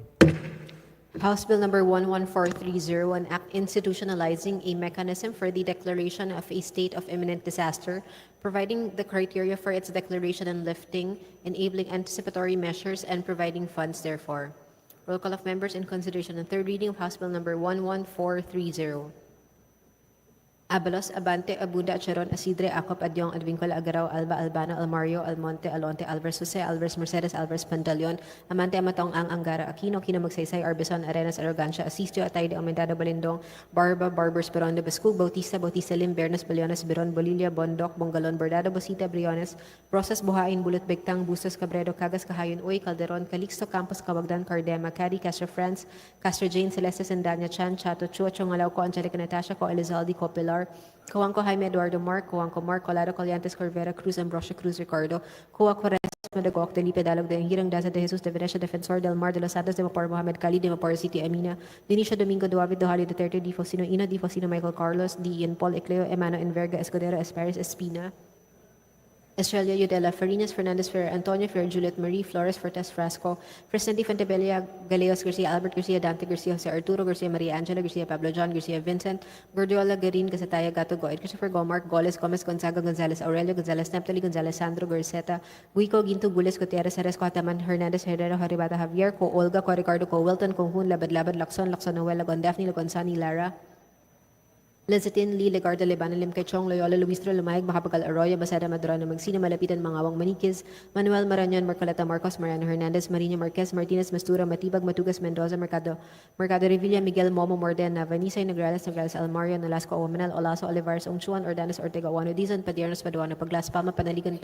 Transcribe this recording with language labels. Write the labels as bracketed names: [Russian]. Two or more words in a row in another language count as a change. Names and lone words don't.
[English] House Bill Number 11430, an act institutionalizing a mechanism for the declaration of a state of imminent disaster, providing the criteria for its declaration and lifting, enabling anticipatory measures, and providing funds therefor. Roll call of members in consideration and third reading of House Bill Number 11430. Abalos, Abante, Abunda, Charon, Asidre, Acop, Adyong, Advincola, Agaraw, Alba, Albano, Almario, Almonte, Alonte, Alvarez, Jose, Alvarez, Mercedes, Alvarez, Pantaleon, Amante, Amatong, Angara, Aquino, Aquino, Magsaysay, Arbison, Arenas, Arrogancia, Asistio, Atay de Aumentado, Balindong, Barba, Barbers, Peron de Bascug, Bautista, Bautista, Lim, Bernas, Baliones, Beron, Bolilla, Bondok, Bongalon, Bordado, Bosita, Briones, Rosas, Buhain, Bulot, Begtang, Bustos, Cabredo, Cagas, Kahayon, Uy, Calderon, Calixto, Campos, Cawagdan, Cardema, Cari, Castro France, Castro Jane, Celeste, Sendanya, Chan, Chato, Chua, Chongalaw, Co, Angelica, Natasha, Co, Elizalde, Co, Pilar, Coanco Jaime Eduardo Mark, Coanco Mark, Colado Colliantes Corvera, Cruz Ambrosio Cruz Ricardo, Coa Corres, Madagok, Delipe Dalog de Hirang Daza de Jesus de Venecia, Defensor del Mar de los Santos de Mapor Mohamed Kali de Mapor City Amina, Dinicio Domingo Duavid Dohali Duterte, Di Fosino Ino, Di Fosino Michael Carlos, Di Ian Paul Ecleo, Emano Enverga, Escudero, Esparis, Espina, Estrella Yudela, Farinas, Fernandez, Fer, Antonio, Fer, Juliet Marie, Flores, Fortes, Frasco, Presidente Fontebella, Galeos, Garcia, Albert, Garcia, Dante, Garcia, Jose Arturo, Garcia, Maria Angela, Garcia, Pablo John, Garcia, Vincent, Gordiola, Garin, Gasataya, Gato, Goid, Christopher Gomark, Goles, Gomez, Gonzaga, Gonzalez, Aurelio, Gonzalez, Neptali, Gonzalez, Sandro, Garceta, Guico, Ginto, Gules, Gutierrez, Jerez, Coataman, Hernandez, Herrero, Haribata, Javier, Co, Olga, Co, Ricardo, Co, Wilton, Co, Hun, Labad, Labad, Lacson, Lacson, Noel, Lagon, Daphne, Lagon, Sani, Lara, Lezatin, Lee, Legarda, Libana, Limkay, Loyola, Luistro, Lumayag, Mahabagal, Arroyo, Basada, Madrano, Magsina, Malapitan, Mangawang, Maniquez, Manuel Marañon, Marcoleta, Marcos, Mariano Hernandez, Marina Marquez, Martinez, Mastura, Matibag, Matugas, Mendoza, Mercado Revilla, Miguel, Momo, Mordena, Vanisa, Nograles, Almario, Nolasco, Omenal, Olaso, Olivares, Ongchuan, Ordanes, Ortega, Wano, Dizon, Padiernos, Paduano, Paglas, Palma, Panaligan,